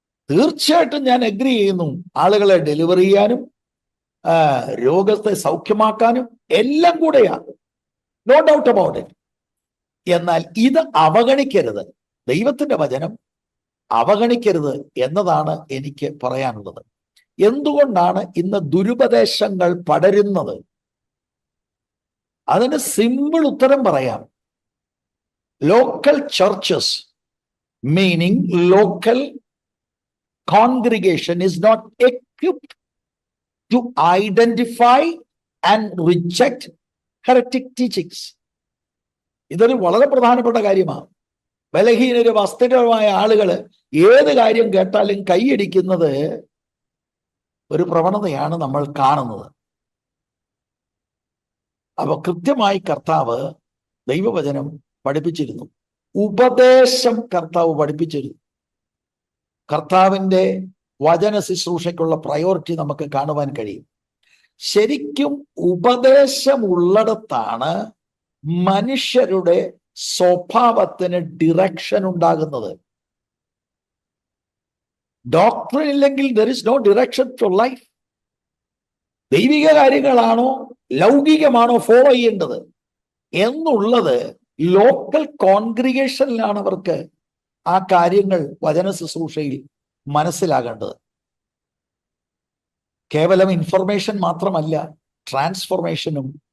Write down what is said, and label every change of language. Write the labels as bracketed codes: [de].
[ml] തീർച്ചയായിട്ടും ഞാൻ അഗ്രി ചെയ്യുന്നു. ആളുകളെ ഡെലിവറി ചെയ്യാനും രോഗത്തെ സൗഖ്യമാക്കാനും എല്ലാം കൂടെയാണ്, [en] No doubt about it. [ml] എന്നാൽ ഇത് അവഗണിക്കരുത്, ദൈവത്തിന്റെ വചനം അവഗണിക്കരുത് എന്നതാണ് എനിക്ക് പറയാനുള്ളത്. എന്തുകൊണ്ടാണ് ഇന്ന് ദുരുപദേശങ്ങൾ പടരുന്നത്? അതിന് സിമ്പിൾ ഉത്തരം പറയാം. [en] Local churches, meaning local congregation is not equipped to identify and reject heretic teachings. [ml] ഇതൊരു വളരെ പ്രധാനപ്പെട്ട കാര്യമാണ്. ബലഹീനര്, വസ്തുതമായ ആളുകൾ ഏത് കാര്യം കേട്ടാലും കൈയടിക്കുന്നത് ഒരു പ്രവണതയാണ് നമ്മൾ കാണുന്നത്. അപ്പൊ കൃത്യമായി കർത്താവ് ദൈവവചനം പഠിപ്പിച്ചിരുന്നു, ഉപദേശം കർത്താവ് പഠിപ്പിച്ചിരുന്നു. കർത്താവിൻ്റെ വചന ശുശ്രൂഷയ്ക്കുള്ള പ്രയോറിറ്റി നമുക്ക് കാണുവാൻ കഴിയും. ശരിക്കും ഉപദേശമുള്ളിടത്താണ് മനുഷ്യരുടെ സ്വഭാവത്തിന് ഡിറക്ഷൻ ഉണ്ടാകുന്നത്. ഡോക്ടറിൻ ഇല്ലെങ്കിൽ [en] there is no direction for life. [ml] ദൈവിക കാര്യങ്ങളാണോ ലൗകികമാണോ ഫോളോ ചെയ്യേണ്ടത് എന്നുള്ളത് ലോക്കൽ കോൺഗ്രിഗേഷനിലാണ് അവർക്ക് ആ കാര്യങ്ങൾ വചന ശുശ്രൂഷയിൽ മനസ്സിലാകേണ്ടത്. കേവലം ഇൻഫർമേഷൻ മാത്രമല്ല, ട്രാൻസ്ഫോർമേഷനും